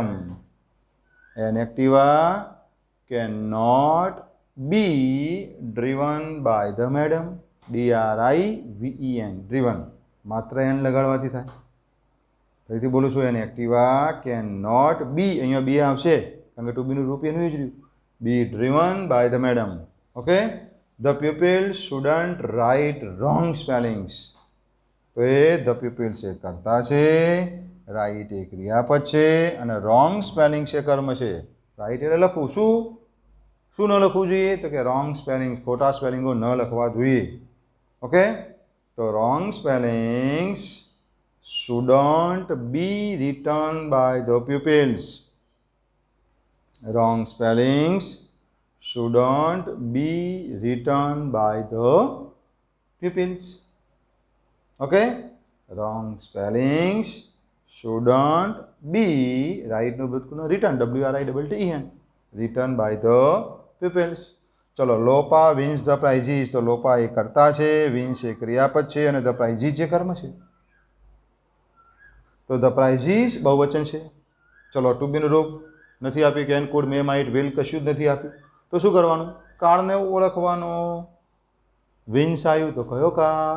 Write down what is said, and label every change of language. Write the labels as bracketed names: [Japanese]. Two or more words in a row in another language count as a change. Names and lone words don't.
[English] An Activa can not be driven by the madam. [Gujarati] DRIVEN, ડ્રીવન. માત્ર એન લગાડવાથી થાય. ફરીથી બોલું છું, [English] an Activa can not be, [Gujarati] અહીંયા બી આવશે કારણ કે ટુ બીનું રૂપ એનું જ રહ્યું. [English] be driven by the madam. Okay. ધ pupils shouldn't write wrong spellings. [Gujarati] તો એ [English] the pupils [Gujarati] એ કરતા છે, રાઇટ એ ક્રિયાપદ છે અને [English] wrong spelling [Gujarati] છે કર્મ છે. રાઇટ એટલે લખવું. શું ન લખવું જોઈએ? તો કે [English] wrong spelling, [Gujarati] ખોટા સ્પેલિંગો ન લખવા જોઈએ. [English] ઓકે. તો wrong spellings shouldn't be written by the pupils. Wrong spellings shouldn't be written by the pupils. Okay? Wrong spellings shouldn't be, right no butkuno, written, WRITTEN, written by the pupils. ચલો, Lopa wins the prizes. [Gujarati] તો લોપા એ કરતા છે, વિન્સ એ ક્રિયાપદ છે અને [English] the prizes [Gujarati] જે કર્મ છે. તો [English] the prizes [Gujarati] બહુવચન છે. ચલો, ટુ બીનું રૂપ નથી આપ્યું, [English] can, could, may, might, will, [Gujarati] કશું જ નથી આપ્યું. તો શું કરવાનું? કાળને ઓળખવાનો. વિન્સ આવ્યું તો કયો કાળ?